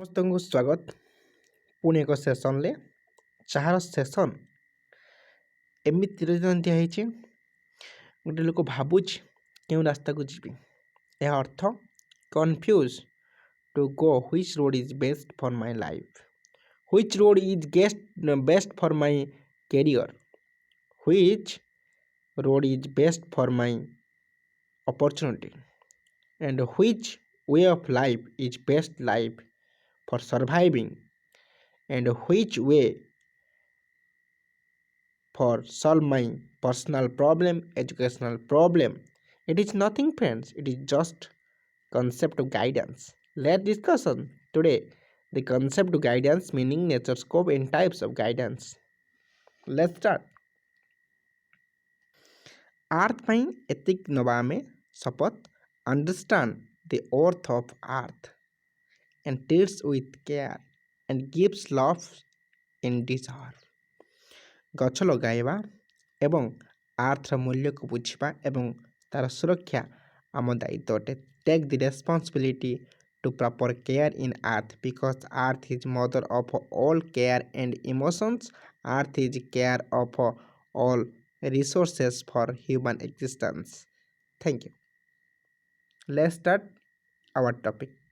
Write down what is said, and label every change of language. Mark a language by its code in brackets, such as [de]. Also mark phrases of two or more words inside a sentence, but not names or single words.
[or] ସମସ୍ତଙ୍କୁ ସ୍ୱାଗତ ପୁଣି ଏକ ସେସନ୍ରେ ଯାହାର ସେସନ୍ ଏମିତି ଦିଆହେଇଛି ଗୋଟେ ଲୋକ ଭାବୁଛି କେଉଁ ରାସ୍ତାକୁ ଯିବି। ଏହା ଅର୍ଥ [en] confused to go which road is best for my life, which road is best for my career, which road is best for my opportunity, and which way of life is best life for surviving, and which way for solve my personal problem, educational problem. It is nothing, friends, it is just concept of guidance. Let's discussion today the concept of guidance, meaning, nature, scope and types of guidance. Let's start. [or] Earth ପାଇଁ ଏତିକି ନବା ଆମେ ଶପଥ, [en] understand the worth of earth and treats with care and gives love in deserve. [or] ଗଛ ଲଗାଇବା ଏବଂ ଆର୍ଥର ମୂଲ୍ୟକୁ ବୁଝିବା ଏବଂ ତା'ର ସୁରକ୍ଷା ଆମ ଦାୟିତ୍ୱ ଅଟେ. [en] Take the responsibility to proper care in earth because earth is mother of all care and emotions. Earth is care of all resources for human existence. Thank you. Let's start our topic.